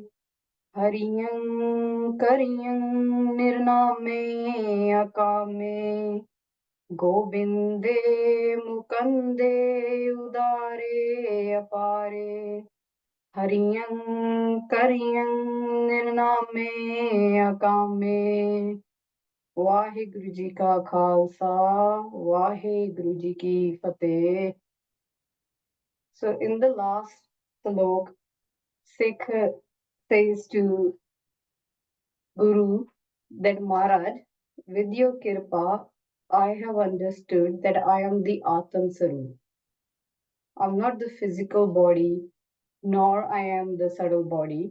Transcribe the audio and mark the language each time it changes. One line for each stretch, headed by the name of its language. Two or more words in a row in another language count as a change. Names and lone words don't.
Punjabi: ਹਰੀਅੰ ਕਰੀਅੰ ਨਿਰਨਾਮੇ ਅਕਾਮੇ. ਗੋਬਿੰਦੇ ਮੁਕੰਦੇ ਉਦਾਰੇ ਅਪਾਰੇ. ਹਰੀਅੰ ਕਰੀਅੰ ਨਿਰਨਾਮੇ ਅਕਾਮੇ. ਵਾਹਿਗੁਰੂ ਜੀ ਕਾ ਖ਼ਾਲਸਾ ਵਾਹਿਗੁਰੂ ਜੀ ਕੀ ਫ਼ਤਿਹ.
English: So in the last Salok, Sikh says to Guru that Maharaj, with your kirpa, I have understood that I am the
Punjabi: ਆਤਮ ਸਰੂਪ.
English: I'm not the physical body, nor I am the subtle body.